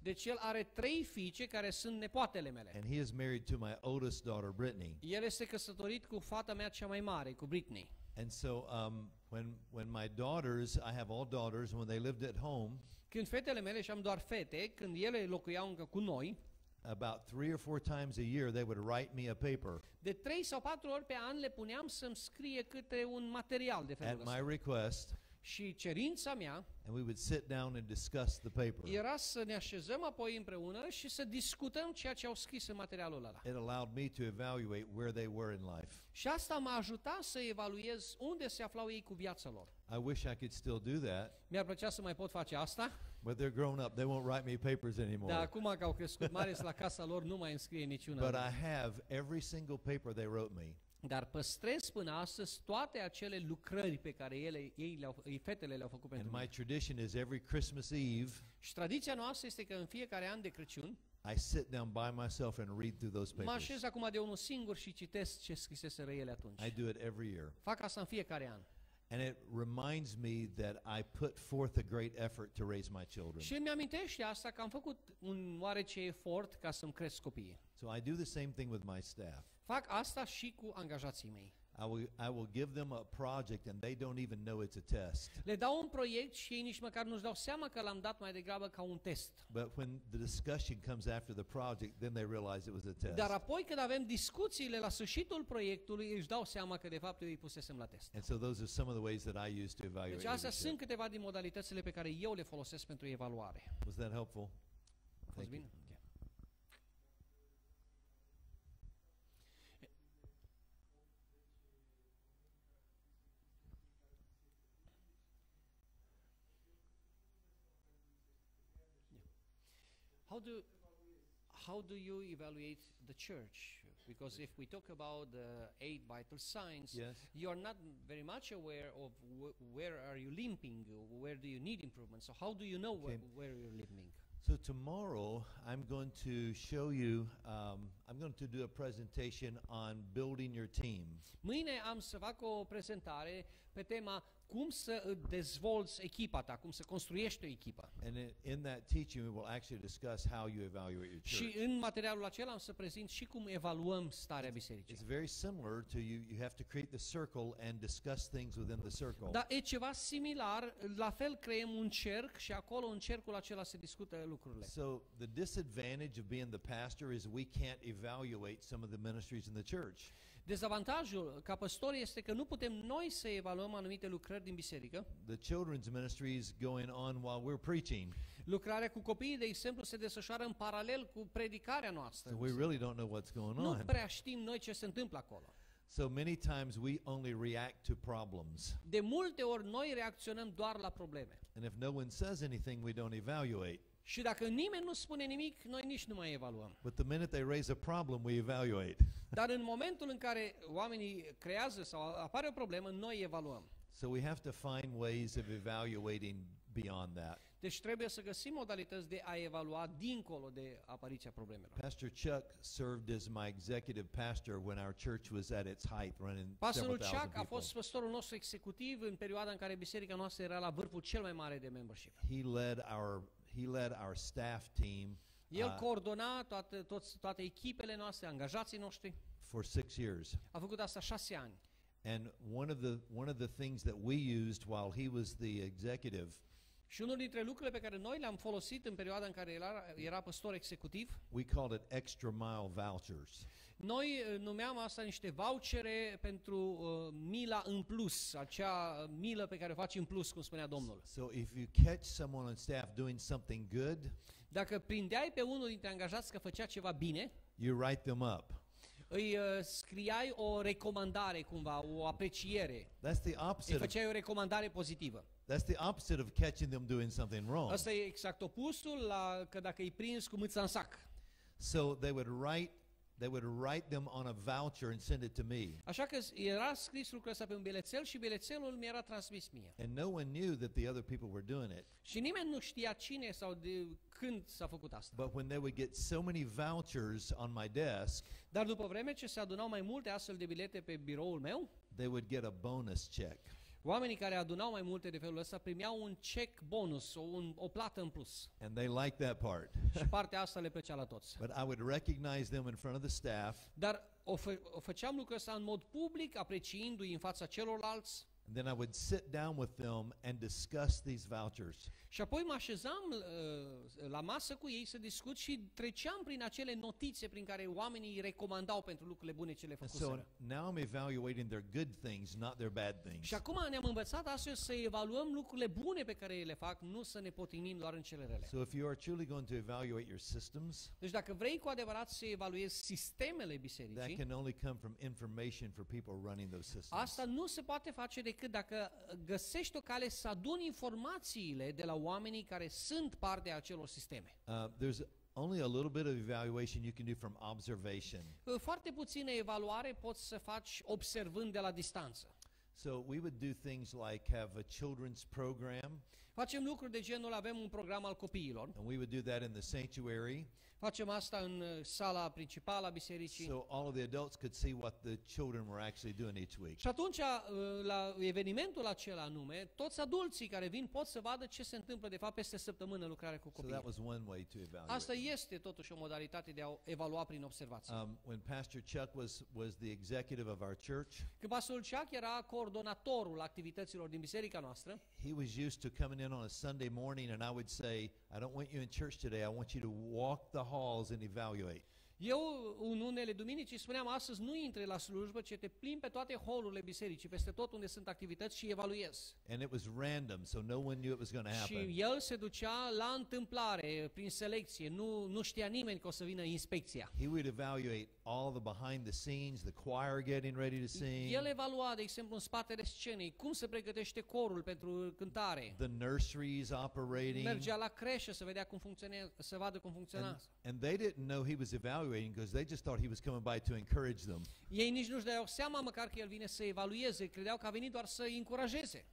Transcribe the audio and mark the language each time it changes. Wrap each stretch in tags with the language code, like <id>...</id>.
<ro>Deci el are 3 fiice care sunt nepoatele mele.</ro> <en>And he is married to my oldest daughter, Brittany.</en> <ro>El este căsătorit cu fata mea cea mai mare, cu Britney.</ro> <en>And so when my daughters, I have all daughters, when they lived at home,</en> <ro>Când fetele mele, și am doar fete, când ele locuiau încă cu noi,</ro> <en>about 3 or 4 times a year they would write me a paper</en> <ro>de 3 sau 4 ori pe an le puneam să-mi scrie câte un material de felul</ro> <en>at my request,</en> <ro>Și cerința mea</ro> <en>and we would sit down and discuss the paper.</en> <ro>era să ne așezăm apoi împreună și să discutăm ceea ce au scris în materialul ăla.</ro> <en>It allowed me to evaluate where they were in life.</en> <ro>Și asta m-a ajutat să evaluez unde se aflau ei cu viața lor.</ro> <en>I wish I could still do that,</en> <ro>Mi-ar plăcea să mai pot face asta,</ro> <en>but they're grown up. They won't write me papers anymore.</en> <ro>dar acum că au crescut mari la casa lor nu mai înscrie</ro> <en>But</en> <ro>niciuna.</ro> <en>I have every single paper they wrote me.</en> <ro>Dar păstrez până astăzi toate acele lucrări pe care fetele le-au făcut</ro> <en>And</en> <ro>pentru</ro> <en>my</en> <ro>mine.</ro> <en>tradition is every Christmas Eve,</en> <ro>Și tradiția noastră este că în fiecare an de Crăciun</ro> <en>I sit down by myself and read through those</en> <ro>mă</ro> <en>papers.</en> <ro>așez acum de unul singur și citesc ce scriseseră ele atunci.</ro> <en>I do it every year.</en> <ro>Fac asta în fiecare an.</ro> <en>And it reminds me that I put forth a great effort to raise my children.</en> <ro>Și îmi amintește asta că am făcut un oarece efort ca să-mi cresc copiii.</ro> <en>So I do the same thing with my staff.</en> <ro>Fac asta și cu angajații mei.</ro> <en>I will give them a project and they don't even know it's a test.</en> <ro>Le dau un proiect și ei nici măcar nu-și dau seama că l-am dat mai degrabă ca un test.</ro> <en>But when the discussion comes after the project, then they realize it was a test.</en> <ro>Dar apoi când avem discuțiile la sfârșitul proiectului, își dau seama că de fapt eu îi pusesem la test.</ro> <en>And so those are some of the ways that I use to evaluate</en> <ro>Deci astea sunt</ro> <en>leadership.</en> <ro>câteva din modalitățile pe care eu le folosesc pentru evaluare.</ro> <en>Was that helpful?</en> <ro>A fost</ro> <en>Thank you.</en> <ro>bine? Ok.</ro> <en>How do you evaluate the church? Because if we talk about the 8 vital signs, Yes. you are not very much aware of where are you limping, where do you need improvement. So how do you know Okay. where you're limping? So tomorrow I'm going to show you, I'm going to do a presentation on building your team.</en> <ro>Mâine am să fac o prezentare pe tema cum să dezvolți echipa ta, cum să construiești o echipă.</ro> <en>And in that teaching we will actually discuss how you evaluate your</en> <ro>Și</ro> <en>church.</en> <ro>în materialul acela am să prezint și cum evaluăm starea bisericii.</ro> <en>It's very similar to you have to create the circle and discuss things within the circle.</en> <ro>Dar e ceva similar, la fel creăm un cerc și acolo în cercul acela se discută lucrurile.</ro> <en>So the disadvantage of being the pastor is we can't evaluate some of the ministries in the church.</en> <ro>Dezavantajul ca păstor este că nu putem noi să evaluăm anumite lucrări din biserică.</ro> <en>The children's ministry is going on while we're preaching.</en> <ro>Lucrarea cu copiii, de exemplu, se desfășoară în paralel cu predicarea noastră.</ro> <en>So we really don't know what's going</en> <ro>Nu</ro> <en>on.</en> <ro>prea știm noi ce se întâmplă acolo.</ro> <en>So many times we only react to problems.</en> <ro>De multe ori noi reacționăm doar la probleme.</ro> <en>And if no one says anything, we don't evaluate.</en> <ro>Și dacă nimeni nu spune nimic, noi nici nu mai evaluăm.</ro> <en>But the minute they raise a problem, we evaluate.</en> <ro>Dar în momentul în care oamenii creează sau apare o problemă, noi evaluăm.</ro> <en>So we have to find ways of evaluating beyond that.</en> <ro>Deci trebuie să găsim modalități de a evalua dincolo de apariția problemelor.</ro> <en>Pastor Chuck served as my executive pastor when our church was at its height, running</en> <ro>Pastorul</ro> <en>several thousand</en> <ro>Chuck a</ro> <en>people.</en> <ro>fost păstorul nostru executiv în perioada în care biserica noastră era la vârful cel mai mare de membership.</ro> <en>He led our staff team</en> <ro>El coordona toate echipele noastre, angajații noștri.</ro> <en>for 6 years.</en> <ro>A făcut asta 6 ani.</ro> <en>And one of the things that we used while he was the executive</en> <ro>Și unul dintre lucrurile pe care noi le-am folosit în perioada în care era păstor executiv,</ro> <en>we called it extra mile vouchers.</en> <ro>noi numeam asta niște vouchere pentru mila în plus, acea milă pe care o faci în plus, cum spunea Domnul.</ro> <en>So if you catch someone on staff doing something good,</en> <ro>Dacă prindeai pe unul dintre angajați că făcea ceva bine,</ro> <en>you write them up.</en> <ro>îi scriai o recomandare cumva, o apreciere.</ro> <en>That's the</en> <ro>Îi</ro> <en>opposite.</en> <ro>făceai o recomandare pozitivă.</ro> <en>That's the opposite of catching them doing something wrong.</en> <ro>Asta e exact opusul la că dacă îi prins cu mâța în sac.</ro> <en>So they would write them on a voucher and send it to me.</en> <ro>Așa că era scris lucrul ăsta pe un bilețel și bilețelul mi era transmis mie.</ro> <en>And no one knew that the other people were doing it.</en> <ro>Și nimeni nu știa cine sau de când s-a făcut asta.</ro> <en>But when they would get so many vouchers on my desk,</en> <ro>Dar după vreme ce se adunau mai multe astfel de bilete pe biroul meu,</ro> <en>they would get a bonus check.</en> <ro>oamenii care adunau mai multe de felul ăsta primeau un check bonus, o plată în plus.</ro> <en>And they liked that part.</en> <ro>Și partea asta le plăcea la toți.</ro> <en>But I would recognize them in front of the staff,</en> <ro>Dar o făceam lucrul ăsta în mod public, apreciindu-i în fața celorlalți.</ro> <en>and then I would sit down with them and discuss these vouchers.</en> <ro>Și apoi mă așezam la masă cu ei să discut și treceam prin acele notițe prin care oamenii îi recomandau pentru lucrurile bune ce le</ro> <en>And so</en> <ro>făcuseră.</ro> <en>now I'm evaluating their good things, not their bad things.</en> <ro>Și acum ne-am învățat astfel să evaluăm lucrurile bune pe care le fac, nu să ne potinim doar în cele rele.</ro> <en>So if you are truly going to evaluate your systems,</en> <ro>Deci dacă vrei cu adevărat să evaluezi sistemele</ro> <en>that</en> <ro>bisericii,</ro> <en>can only come from information for people running those systems.</en> <ro>asta nu se poate face decât dacă găsești o cale să aduni informațiile de la oamenii care sunt parte a acelor sisteme.</ro> <en>There's only a little bit of evaluation you can do from observation.</en> <ro>Foarte puțină evaluare poți să faci observând de la distanță.</ro> <en>So we would do things like have a children's program,</en> <ro>Facem lucruri de genul, avem un program al copiilor,</ro> <en>and we would do that in the sanctuary,</en> <ro>facem asta în sala principală a bisericii.</ro> <en>so all of the adults could see what the children were actually doing each week.</en> <ro>Și atunci, la evenimentul acela anume, toți adulții care vin pot să vadă ce se întâmplă de fapt peste săptămână lucrarea cu</ro> <en>So that</en> <ro>copiii.</ro> <en>was one way to evaluate.</en> <ro>Asta este totuși o modalitate de a evalua prin observație.</ro> <en>When Pastor Chuck was the executive of our church,</en> <ro>Când pastorul Chuck era coordonatorul activităților din biserica noastră,</ro> <en>he was used to coming in on a Sunday morning, and I would say, I don't want you in church today. I want you to walk the halls and evaluate.</en> <ro>eu în unele duminici îi spuneam, astăzi nu intre la slujbă, ci te plimbi pe toate holurile bisericii, peste tot unde sunt activități și evaluezi.</ro> <en>And it was random, so no one knew it was going to happen.</en> <ro>Și el se ducea la întâmplare, prin selecție, nu știa nimeni că o să vină inspecția.</ro> <en>He would evaluate all the behind the scenes, the choir getting ready to sing,</en> <ro>El evalua, de exemplu, în spatele scenei, cum se pregătește corul pentru cântare.</ro> <en>the nurseries operating.</en> <ro>Mergea la creșă să vedea cum funcționează, să vadă cum funcționează.</ro> <en>And they didn't know he was evaluating because they just thought he was coming by to encourage them.</en> <ro>Ei nici nu-și dădeau seama măcar că el vine să evalueze, credeau că a venit doar să îi încurajeze.</ro>